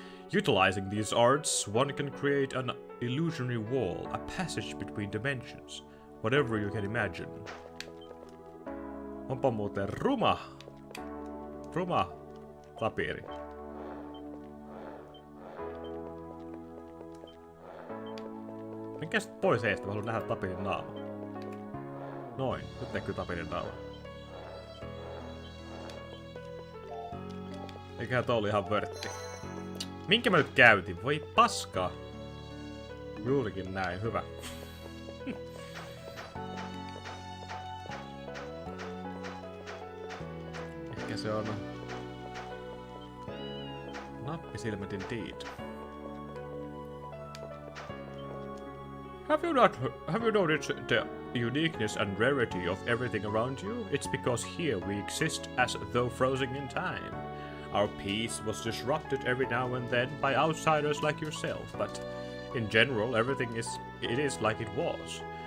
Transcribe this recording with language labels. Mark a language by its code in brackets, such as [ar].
[en] Utilizing these arts, one can create an illusionary wall, a passage between dimensions, whatever you can imagine. [fi] Onpa muuten ruma tapiri. Menkää sit pois eestä, mä haluan nähdä tapirin naama. Noin, nyt näkyy tapirin naama. Eiköhän toi oli ihan vörtti. Minkä mä nyt käytin? Voi paskaa. Juurikin näin, hyvä. Ehkä se on nappisilmät [en] indeed. Have you noticed the uniqueness and rarity of everything around you? It's because here we exist as though frozen in time. Our peace was disrupted every now and then by outsiders like yourself, but in general everything is like it was.